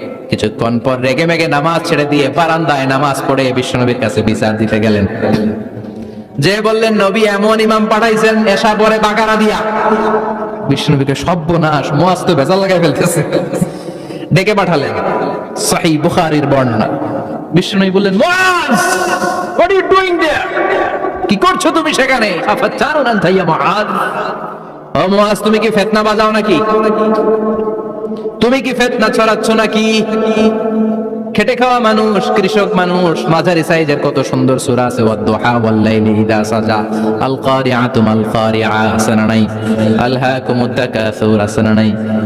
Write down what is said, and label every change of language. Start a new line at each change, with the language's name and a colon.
Bangla: কিছুক্ষণ পর রেগে মেগে নামাজ ছেড়ে দিয়ে বারান্দায় নামাজ পড়ে বিশ্বনবীর কাছে বিচার দিতে গেলেন। যে বললেন, নবী এমন ইমাম পাঠাইছেন এশা পরে বাকারা দিয়া। বিশ্বনবীকে সর্বনাশ, মুয়াজ তো ভেজাল লাগাই ফেলতেছে, ডেকে পাঠালেন। সহিহ বুখারীর বর্ণনা। বিশ্বনবী বললেন,
English: Muaz, what are you doing there?
Bangla: কি করছো তুমি সেখানে?
Arabic: আফাতারুন আনতা ইয়া মুআজ,
Bangla: ও মুয়াজ, তুমি কি ফিতনা বাজাও নাকি? তুমি কি ফিতনা ছড়াচ্ছ নাকি? খেটে খাওয়া মানুষ, কৃষক মানুষ, মাঝারি সাইজের কত সুন্দর সূরা আছে,
Arabic: ওয়াদ-দুহা ওয়াল-লাইলি ইযা সাজা, আল-কারিআতু মাল-কারিআ,
Bangla: আসনা নাই,
Arabic: আলহাকুমুত তাকাসুর,
Bangla: আসনা নাই।